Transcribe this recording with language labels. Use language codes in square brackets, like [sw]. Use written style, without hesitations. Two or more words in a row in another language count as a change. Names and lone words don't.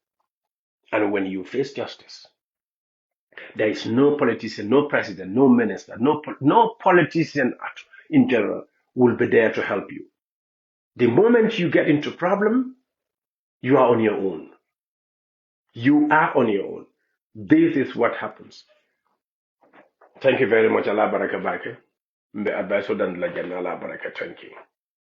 [en] And when you face justice, there is no politician, no president, no minister, no politician in general will be there to help you. The moment you get into problem, you are on your own. You are on your own. This is what happens. Thank you very much. Allah baraka bake. Mbe advice odan la janna Allah baraka. Thank you.